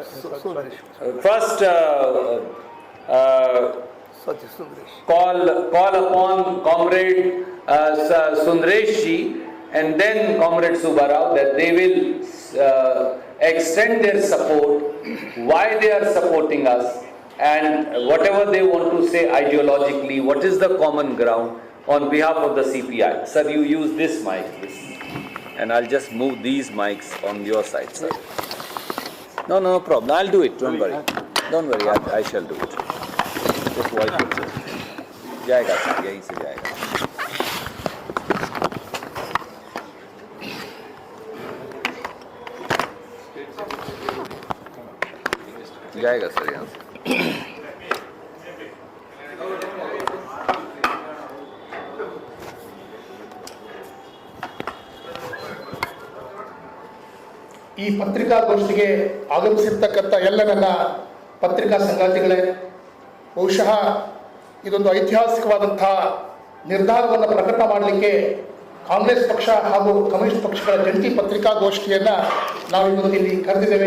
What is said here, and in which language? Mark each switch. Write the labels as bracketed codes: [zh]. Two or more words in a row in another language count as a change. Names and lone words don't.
[en] call upon Comrade Sundaresh ji, and then Comrade Subbarao, that they will extend their support, why they are supporting us, and whatever they want to say ideologically, what is the common ground on behalf of the CPI. Sir, you use this mic, and I'll just move these mics on your side, sir. No problem. I'll do it. Don't worry. I shall do it. Just voice it, [hi] sir. जाएगा सर, यहीं से जाएगा. जाएगा सर यहाँ से. [kn] ಈ ಪತ್ರಿಕಾಗೋಷ್ಠಿಗೆ ಆಗಮಿಸಿರ್ತಕ್ಕಂಥ ಎಲ್ಲ ನನ್ನ ಪತ್ರಿಕಾ ಸಂಗಾತಿಗಳೇ, ಬಹುಶಃ ಇದೊಂದು ಐತಿಹಾಸಿಕವಾದಂಥ ನಿರ್ಧಾರವನ್ನು ಪ್ರಕಟ ಮಾಡಲಿಕ್ಕೆ ಕಾಂಗ್ರೆಸ್ ಪಕ್ಷ ಹಾಗೂ ಕಮ್ಯುನಿಸ್ಟ್ ಪಕ್ಷಗಳ ಜಂಟಿ ಪತ್ರಿಕಾಗೋಷ್ಠಿಯನ್ನು ನಾವು ಇವತ್ತು ಇಲ್ಲಿ ಕರೆದಿದ್ದೇವೆ.